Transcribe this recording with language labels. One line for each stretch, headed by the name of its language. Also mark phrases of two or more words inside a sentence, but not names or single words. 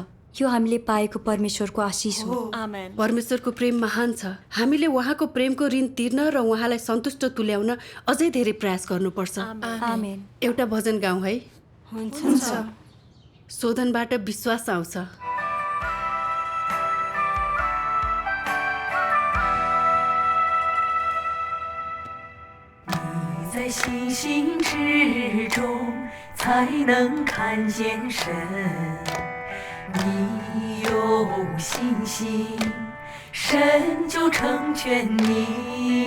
Nepali: यो हामीले पाएको परमेश्वरको आशिष हो। आमेन। परमेश्वरको प्रेम महान छ। हामीले उहाँको प्रेमको ऋण तिर्न र उहाँलाई सन्तुष्ट तुल्याउन अझै धेरै प्रयास गर्नुपर्छ। आमेन। एउटा भजन गाउँ है। हुन्छ। शोधनबाट विश्वास आउँछ।
Chinese: 在星星之中才能看见神，你有信心，神就成全你。